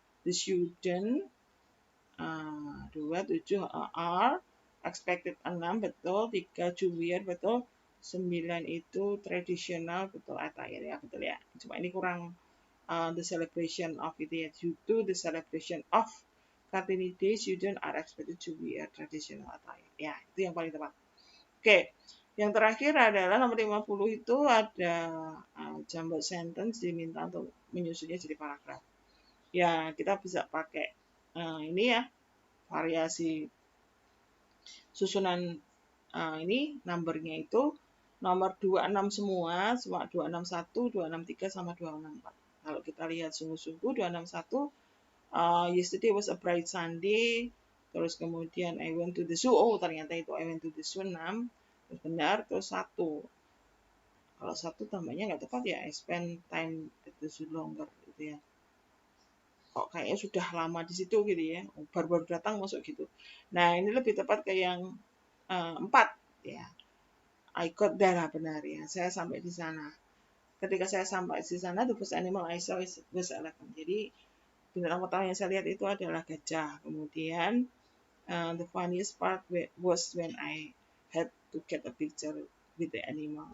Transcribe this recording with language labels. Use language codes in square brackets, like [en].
[en] The student 27 are expected [id] 6 betul, 3 [en] to wear [id] betul, 9 itu tradisional betul, [en] attire [id] ya betul ya. Cuma ini kurang [en] the celebration of [id] itu ya, [en] due to the celebration of Kartini Day, student are expected to wear traditional attire. [id] Ya, itu yang paling tepat. Oke, yang terakhir adalah nomor 50 itu ada jumble sentence diminta untuk menyusunnya jadi paragraf. Ya, kita bisa pakai ini ya, variasi susunan ini numbernya itu nomor 26 semua 261, 263 sama 264. Kalau kita lihat sungguh-sungguh [en] 261 yesterday was a bright Sunday, [id] terus kemudian [en] I went to the zoo, [id] oh ternyata itu [en] I went to the zoo 6, [id] terus benar, terus [en] 1. [id] Kalau 1 tambahnya nggak tepat ya, [en] I spend time at the zoo longer [id] gitu ya. Kok kayaknya sudah lama di situ gitu ya, baru-baru datang masuk gitu. Nah ini lebih tepat ke yang 4 ya. [en] I got there [id] lah benar ya, saya sampai di sana. Ketika saya sampai di sana, [en] the first animal I saw was elephant. [id] Jadi binatang pertama yang saya lihat itu adalah gajah. [en] Kemudian the funniest part was when I had to get a picture with the animal.